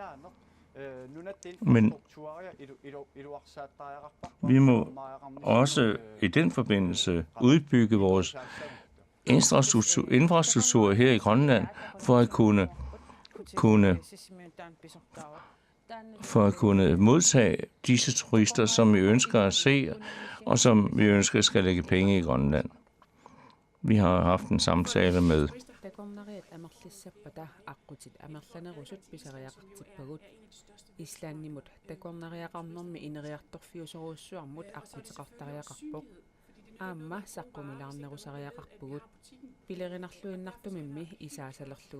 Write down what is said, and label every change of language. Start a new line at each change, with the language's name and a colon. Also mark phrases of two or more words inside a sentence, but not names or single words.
Danish: Men vi må også i den forbindelse udbygge vores infrastruktur her i Grønland for at kunne modtage disse turister, som vi ønsker at se, og som vi ønsker skal lægge penge i Grønland. Vi har haft en samtale med
Kalaallisut: Islannimut takornariaqarnermi ineriartorfiusoruussuarmut aqquteqartariaqarpoq aamma saqqumilаарnerusariaqarpugut pilerinarluinnartumimmi isaasalerlugu